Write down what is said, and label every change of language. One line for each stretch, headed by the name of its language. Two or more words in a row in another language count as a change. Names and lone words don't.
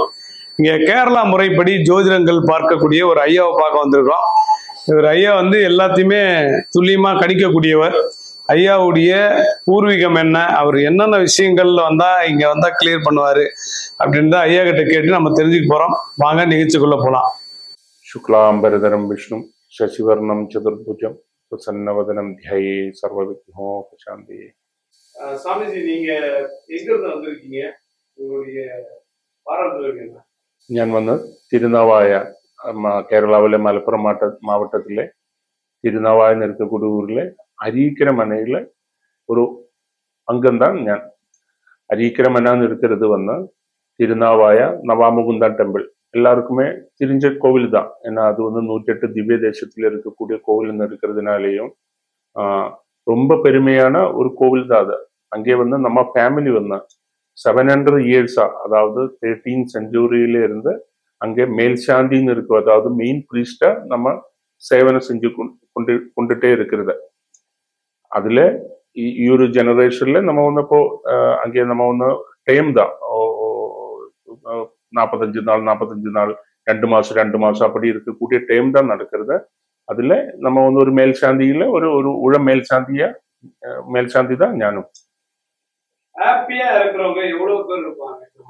Tamil: இங்க கேரளா முறைப்படி ஜோதிடங்கள் பார்க்கக்கூடிய ஒரு ஐயாவை பார்க்க வந்திருக்கோம். இவர் ஐயா வந்து எல்லாத்தையுமே துல்லியமா கணிக்கக்கூடியவர். ஐயாவுடைய பூர்வீகம் என்ன, அவர் என்னென்ன விஷயங்கள்ல இங்க வந்தா கிளியர் பண்ணுவாரு அப்படின்னு தான் ஐயா கிட்ட கேட்டு நம்ம தெரிஞ்சுக்க போறோம். வாங்க நிகழ்ச்சிக்குள்ள போலாம்.
Sanskrit: शुक्लांबरधरम विष्णु शशिवर्णम चतुर्भुजम प्रसन्नवदनम ध्याये सर्वविघ्नोपशान्तिये.
Tamil: சாமிஜி, நீங்க எங்க இருந்து வந்திருக்கீங்க? உங்களுடைய பாரம்பரியம் என்ன?
Malayalam: ഞാൻ വന്ന് തിരുനാവായ കേരളാവിലെ മലപ്പുറം മാവട്ടത്തിലെ തിരുനാവായ നെരുക്കക്കുടൂരിലെ അരീക്കര മനയിലെ ഒരു അംഗം ഞാൻ.
Tamil: അരീക്കര മന இருக்கிறது வந்து തിരുനാവായ நவாமுகுந்தா டெம்பிள் எல்லாருக்குமே தெரிஞ்ச கோவில் தான். ஏன்னா அது வந்து 108 திவ்ய தேசத்துல இருக்கக்கூடிய கோவில் இருக்கிறதுனாலேயும் ரொம்ப பெருமையான ஒரு கோவில் தான் அது. அங்கே வந்து நம்ம ஃபேமிலி வந்து 700 இயர்ஸா, அதாவது 13th செஞ்சுரியில இருந்து அங்கே மேல்சாந்தின்னு இருக்கும், அதாவது
English: main priest
Tamil: நம்ம சேவனை செஞ்சு கொண்டுட்டே இருக்கிறது. அதுல
Malayalam: ഈ ഒരു ജനറേഷനിൽ
Tamil: நம்ம வந்து இப்போ அங்கே நம்ம வந்து டைம் தான் 45 நாள் 2 மாசம் அப்படி இருக்கக்கூடிய டைம் தான் நடக்கிறது. அதுல நம்ம வந்து ஒரு மேல்சாந்தியில ஒரு உழ மேல்சாந்தி தான் ஞானம். ஹாப்பியா இருக்கிறவங்க எவ்வளவு பேர் இருப்பாங்க?